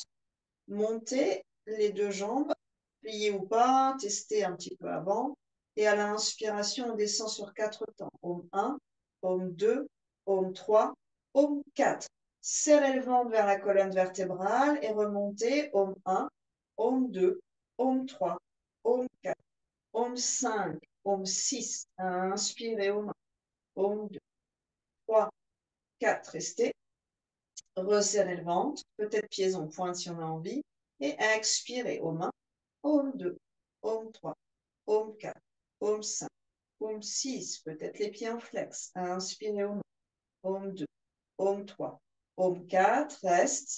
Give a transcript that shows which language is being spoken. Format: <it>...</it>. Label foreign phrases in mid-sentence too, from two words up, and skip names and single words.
<fr>Montez les deux jambes, pliées ou pas, testez un petit peu avant. Et à l'inspiration, on descend sur 4 temps. Om 1, Om 2, Om 3, Om 4. Serrez le ventre vers la colonne vertébrale et remontez. Om 1, Om 2, Om 3, Om 4, Om 5, Om 6. Inspirez Om 1, Om 2, 3, 4. Restez. Resserrez le ventre, peut-être pieds en pointe si on a envie. Et expirez aux mains. Om 2, Om 3, Om 4, Om 5, Om 6. Peut-être les pieds en flex. Inspirez aux mains. Om 2, Om 3, Om 4. Reste.</fr>